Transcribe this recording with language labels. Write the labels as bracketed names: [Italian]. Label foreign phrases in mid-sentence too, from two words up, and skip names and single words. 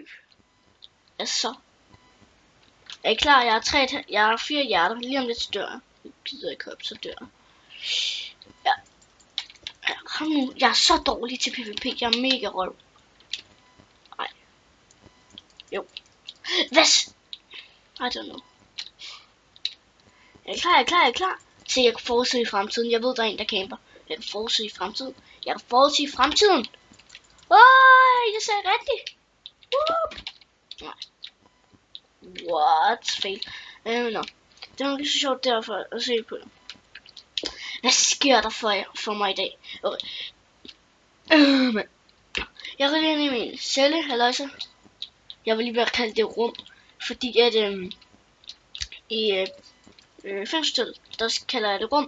[Danish] Altså. Er I klar? Jeg har 4 hjerter. Lige om lidt så dør jeg. Jeg gider ikke op, så dør jeg. Ja. Kom nu. Jeg er så dårlig til PvP. Jeg er mega røv. Ej. Jo. Hvad? [English] I don't know. [Danish] Jeg er klar. Se, jeg kan forudse i fremtiden. Jeg ved, der er en, der camper. Jeg kan forudse i fremtiden. Jeg sagde rigtigt. Nej. [English] What? Fail. No. [Danish] Det var ikke så sjovt derfor at se på det. Hvad sker der for mig i dag? Okay. Jeg er lige inde i min celle, halløjsa. Jeg vil lige bare kalde det rum. Fordi at i Fængselshotel, der kalder jeg det rum.